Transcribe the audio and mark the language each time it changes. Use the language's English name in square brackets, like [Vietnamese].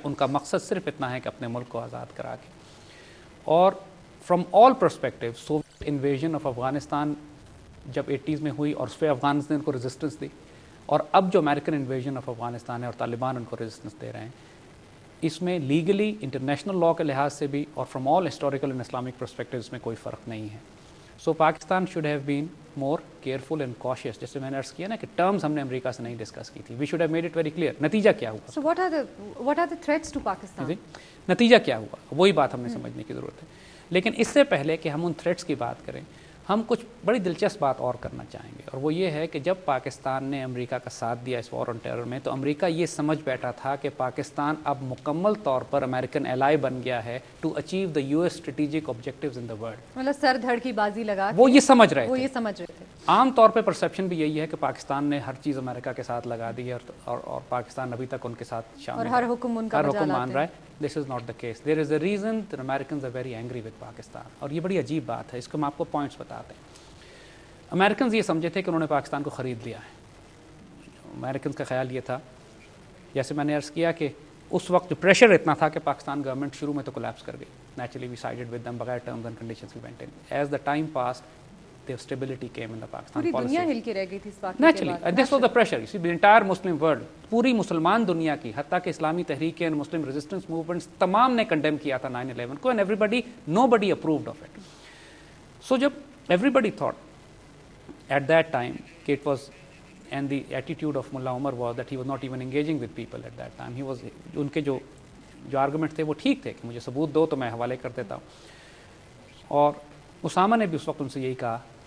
[Urdu] ان کا مقصد صرف اتنا ہے کہ اپنے ملک کو آزاد کرا کے. اور [English] from all perspective [Urdu] Soviet invasion of Afghanistan جب 80s میں ہوئی اور اس پہ افغانستان نے ان کو ریزسٹنس دی, اور اب جو امریکن انویژن آف افغانستان ہے اور طالبان ان کو ریزسٹنس دے رہے ہیں, اس میں لیگلی انٹرنیشنل لاء کے لحاظ سے بھی اور [English] from all historical and Islamic perspective [Urdu] اس میں کوئی فرق نہیں ہے. [English] So Pakistan should have been more careful and cautious. [Urdu] جیسے میں نے عرض کیا نا کہ ٹرمز ہم نے امریکہ سے نہیں ڈسکس کی تھی. [English] We should have made it very clear. [Urdu] نتیجہ کیا ہوا؟ [English] So what are the threats to Pakistan? [Urdu] نتیجہ کیا ہوا وہی بات ہم نے سمجھنے کی ضرورت ہے. لیکن اس سے پہلے کہ ہم ان تھریٹس کی بات کریں, ہم کچھ بڑی دلچسپ بات اور کرنا چاہیں گے, اور وہ یہ ہے کہ جب پاکستان نے امریکہ کا ساتھ دیا اس وار آن ٹیرر میں, تو امریکہ یہ سمجھ بیٹھا تھا کہ پاکستان اب مکمل طور پر امریکن ایلائی بن گیا ہے [English] To achieve the US strategic objectives in the world. [Urdu] مطلب سر دھڑ کی بازی لگا وہ یہ سمجھ رہے تھے. عام طور پہ پرسیپشن بھی یہی ہے کہ پاکستان نے ہر چیز امریکہ کے ساتھ لگا دی ہے اور پاکستان ابھی تک ان کے ساتھ شامل ہے, ہر حکم ان کا مان رہا ہے. [English] This is not the case. There is a reason that Americans are very angry with Pakistan. [Urdu] اور یہ بڑی عجیب بات ہے, اس کو ہم آپ کو پوائنٹس بتاتے ہیں. امریکنز یہ سمجھے تھے کہ انہوں نے پاکستان کو خرید لیا ہے. امریکنز کا خیال یہ تھا, جیسے میں نے عرض کیا کہ اس وقت جو پریشر اتنا تھا کہ پاکستان گورنمنٹ شروع میں تو کولیپس کر گئی. [English] naturally we sided with them, [Urdu] بغیر ٹرمز اینڈ کنڈیشنز کے maintain. [English] As the time passed the stability came in the Pakistan policy. [Urdu] پوری دنیا ہل کے رہ گئی تھی اس بات. [English] Naturally, this was the pressure. You see, the entire Muslim world, [Urdu] پوری مسلمان دنیا کی, حتیٰ کہ اسلامی تحریکیں [English] and Muslim resistance movements [Urdu] تمام نے کنڈیم کیا تھا 9/11 کو, [English] and nobody approved of it. [Urdu] So جب [English] everybody thought at that time [Urdu] کہ [English] it was, and the attitude of Mullah Omar was that he was not even engaging with people at that time. He was, [Urdu] ان کے جو argument تھے وہ ٹھیک تھے کہ مجھے ثبوت دو تو میں حوالے کر دیتا ہوں. اور اسامہ نے بھی اس وقت ان سے یہی کہا